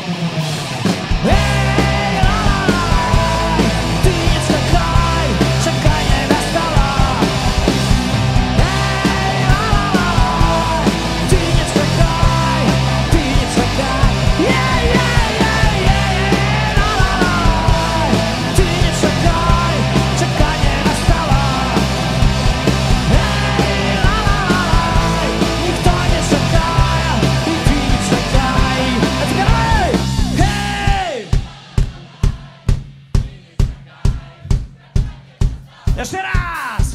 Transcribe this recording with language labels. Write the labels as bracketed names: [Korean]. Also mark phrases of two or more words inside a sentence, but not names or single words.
[Belarusian] Эй, ла-ла-лай, ты не чакай, чакання настала. Эй, ла-ла-лай, ты не чакай, ты не чакай. [Ukrainian] Ты не чекай, чекання настало. Ей, ла-ла-лай, ніхто не чекає, і ти не чекай. А тепер гей! Ще раз!